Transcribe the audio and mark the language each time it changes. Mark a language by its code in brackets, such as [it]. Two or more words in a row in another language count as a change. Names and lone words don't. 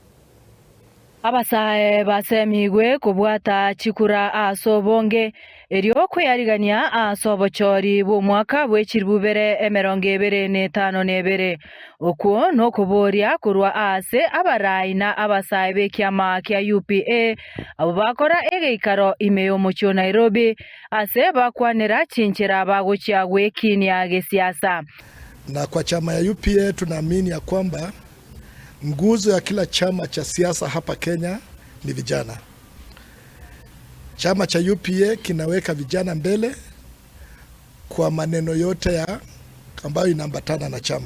[guz] Abasae basemigwe kubwata Chikura asobonge erio kweyarigania asobochori bu mwaka bw'ekirubere 2025 okuo no kuboria kurwa ase abarayi na Abasae bekiama kya UPA abo bakora egeikaro imeyo mucho Nairobi ase bakwanira chinchira baguchya gwekinia gesiasa. [sw] Na kwa chama ya UPA tunaamini ya kwamba nguzo ya kila chama cha siasa hapa Kenya ni vijana. Chama cha UPA kinaweka vijana mbele kwa maneno yote ya ambayo inaambatana na chama.